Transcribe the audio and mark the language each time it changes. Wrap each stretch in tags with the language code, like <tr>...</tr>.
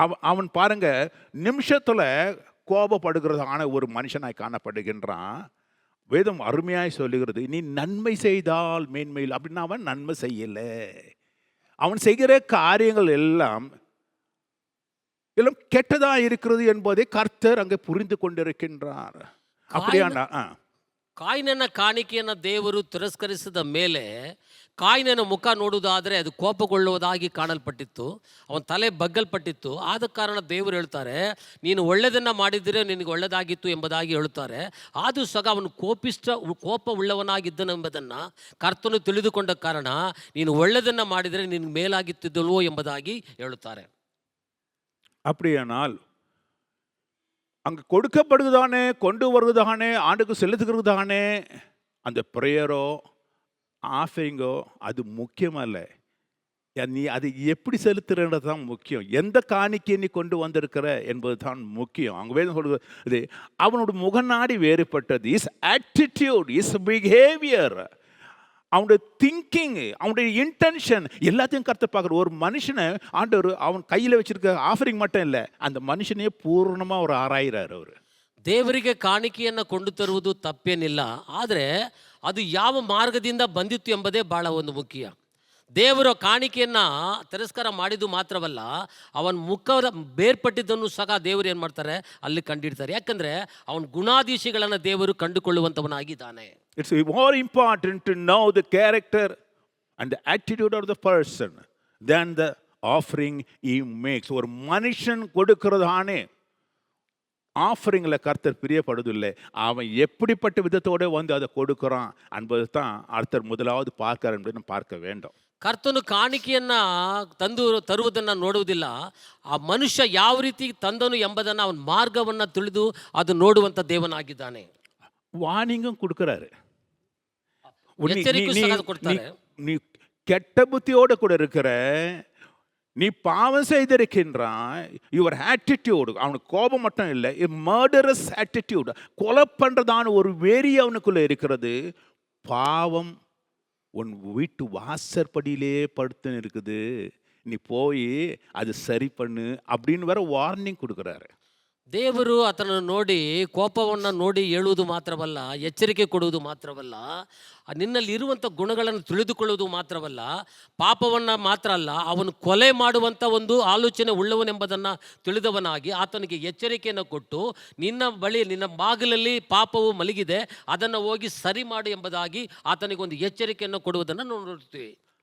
<ta>அவன் பாருங்க நிமிஷத்துல கோபப்படுகிறதான ஒரு மனுஷனாய் காணப்படுகின்றான். வேதம் அருமையாய் சொல்லுகிறது, நீ நன்மை செய்தால் மேன்மையில். அப்படின்னா அவன் நன்மை செய்யல. அவன் செய்கிற காரியங்கள் எல்லாம் கெட்டதா இருக்கிறது என்பதை கர்த்தர் அங்கே புரிந்து கொண்டிருக்கின்றார். அப்படியானா</ta> <kn>ಕಾಯಿನನ ಕಾಣಿಕೆಯನ್ನು ದೇವರು ತಿರಸ್ಕರಿಸಿದ ಮೇಲೆ ಕಾಯಿನನ ಮುಖ ನೋಡುವುದಾದರೆ ಅದು ಕೋಪಗೊಳ್ಳುವುದಾಗಿ ಕಾಣಲ್ಪಟ್ಟಿತ್ತು, ಅವನ ತಲೆ ಬಗ್ಗಲ್ಪಟ್ಟಿತ್ತು. ಆದ ಕಾರಣ ದೇವರು ಹೇಳ್ತಾರೆ, ನೀನು ಒಳ್ಳೆಯದನ್ನು ಮಾಡಿದರೆ ನಿನಗೆ ಒಳ್ಳೆಯದಾಗಿತ್ತು ಎಂಬುದಾಗಿ ಹೇಳುತ್ತಾರೆ. ಆದರೂ ಸಹ ಅವನು ಕೋಪ ಉಳ್ಳವನಾಗಿದ್ದನೆಂಬುದನ್ನು ಕರ್ತನು ತಿಳಿದುಕೊಂಡ ಕಾರಣ ನೀನು ಒಳ್ಳೆಯದನ್ನು ಮಾಡಿದರೆ ನಿನಗೆ ಮೇಲಾಗಿತ್ತಿದ್ದಲ್ವೋ ಎಂಬುದಾಗಿ ಹೇಳುತ್ತಾರೆ.</kn> <ta>அப்படியானால் அங்கே கொடுக்கப்படுவதானே, கொண்டு வருவதானே, ஆண்டுக்கு செலுத்துகிறதானே அந்த ப்ரேயரோ ஆஃபரிங்கோ அது முக்கியமல்ல. நீ அதை எப்படி செலுத்துறது தான் முக்கியம். எந்த காணிக்கையை நீ கொண்டு வந்திருக்கிற என்பது தான் முக்கியம். அங்கே வேதம் சொல்வது, அவனோட முகநாடி வேறுபட்டது.</ta> <en>is attitude, is behaviour,</en> <ta>அவனுடைய திங்கிங், அவனுடைய இன்டென்ஷன் எல்லாத்தையும் கர்த்தர் பார்க்குற ஒரு மனுஷனை ஆண்டவர் அவன் கையில் வச்சிருக்க ஆஃபரிங் மட்டும் இல்லை, அந்த மனுஷனையே பூர்ணமாக அவர் ஆராயிறார். அவர்</ta> <kn>ದೇವರಿಗೆ ಕಾಣಿಕೆಯನ್ನು ಕೊಂಡು ತರುವುದು ತಪ್ಪೇನಿಲ್ಲ, ಆದರೆ ಅದು ಯಾವ ಮಾರ್ಗದಿಂದ ಬಂದಿತ್ತು ಎಂಬುದೇ ಭಾಳ ಒಂದು ಮುಖ್ಯ. ದೇವರ ಕಾಣಿಕೆಯನ್ನು ತಿರಸ್ಕಾರ ಮಾಡಿದ್ದು ಮಾತ್ರವಲ್ಲ, ಅವನ ಮುಖದ ಬೇರ್ಪಟ್ಟಿದ್ದನ್ನು ಸಹ ದೇವರು ಏನು ಮಾಡ್ತಾರೆ ಅಲ್ಲಿ ಕಂಡಿಡ್ತಾರೆ. ಯಾಕಂದರೆ ಅವನ ಗುಣಾಧೀಶಗಳನ್ನು ದೇವರು ಕಂಡುಕೊಳ್ಳುವಂಥವನಾಗಿದ್ದಾನೆ.</kn> <en>It's more important to know the character and the attitude of the person than the offering he makes.</en> <ta>ஒரு மனுஷன் கொடுக்கிறதானே ஆஃபரிங்கில் கர்த்தர் பிரியப்படுவதில்லை, அவன் எப்படிப்பட்ட விதத்தோடு வந்து அதை கொடுக்குறான் என்பது தான் அடுத்தர் முதலாவது பார்க்கிறார் என்பதை பார்க்க வேண்டும்.</ta> <kn>ಕರ್ತನು ಕಾಣಿಕೆಯನ್ನು ತರುವುದನ್ನು ನೋಡುವುದಿಲ್ಲ, ಆ ಮನುಷ್ಯ ಯಾವ ರೀತಿ ತಂದನು ಎಂಬುದನ್ನು ಅವನ ಮಾರ್ಗವನ್ನು ತಿಳಿದು ಅದು ನೋಡುವಂಥ ದೇವನಾಗಿದ್ದಾನೆ.</kn> <ta>வார்னிங்கும் கொடுக்குறாரு,</ta> <kn>ಎಚ್ಚರಿಕೆ ಸಹ ಕೊಡ್ತಾರೆ.</kn> <ta>நீ கெட்ட புத்தியோடு கூட இருக்கிற, நீ பாவம் செய்திருக்கின்றாய். யுவர் ஆட்டிடியூடு, அவனுக்கு கோபம் மட்டும் இல்லை, மர்டரஸ் ஆட்டிடியூடு, கொலை பண்ணுறதான ஒரு வெறி அவனுக்குள்ளே இருக்கிறது. பாவம் உன் வீட்டு வாசற்படியிலே படுத்துன்னு இருக்குது, நீ போய் அது சரி பண்ணு அப்படின்னு வேற வார்னிங் கொடுக்குறாரு.</ta> <kn>ದೇವರು ಆತನನ್ನು ನೋಡಿ ಕೋಪವನ್ನು ನೋಡಿ ಹೇಳುವುದು ಮಾತ್ರವಲ್ಲ, ಎಚ್ಚರಿಕೆ ಕೊಡುವುದು ಮಾತ್ರವಲ್ಲ, ನಿನ್ನಲ್ಲಿ ಇರುವಂಥ ಗುಣಗಳನ್ನು ತಿಳಿದುಕೊಳ್ಳುವುದು ಮಾತ್ರವಲ್ಲ, ಪಾಪವನ್ನು ಮಾತ್ರ ಅಲ್ಲ, ಅವನು ಕೊಲೆ ಮಾಡುವಂಥ ಒಂದು ಆಲೋಚನೆ ಉಳ್ಳವನೆಂಬುದನ್ನು ತಿಳಿದವನಾಗಿ ಆತನಿಗೆ ಎಚ್ಚರಿಕೆಯನ್ನು ಕೊಟ್ಟು, ನಿನ್ನ ಬಳಿ ನಿನ್ನ ಬಾಗಿಲಲ್ಲಿ ಪಾಪವು ಮಲಗಿದೆ, ಅದನ್ನು ಹೋಗಿ ಸರಿ ಮಾಡು ಎಂಬುದಾಗಿ ಆತನಿಗೆ ಒಂದು ಎಚ್ಚರಿಕೆಯನ್ನು ಕೊಡುವುದನ್ನು ನೋಡುತ್ತೀವಿ.</kn>